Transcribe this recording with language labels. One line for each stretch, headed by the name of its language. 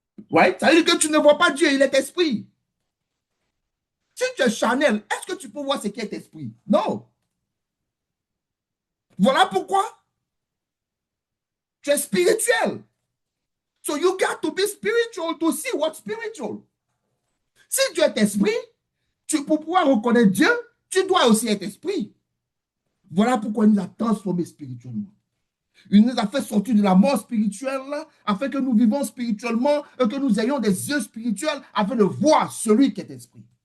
English: Right?
French: Ça veut dire que tu ne vois pas Dieu, il est esprit. Si tu es charnel, est-ce que tu peux voir ce qui est esprit? Non. Voilà pourquoi tu es spirituel.
English: So you got to be spiritual to see what's spiritual.
French: Si Dieu est esprit, pour pouvoir reconnaître Dieu, tu dois aussi être esprit. Voilà pourquoi il nous a transformés spirituellement. Il nous a fait sortir de la mort spirituelle afin que nous vivons spirituellement et que nous ayons des yeux spirituels afin de voir celui qui est esprit.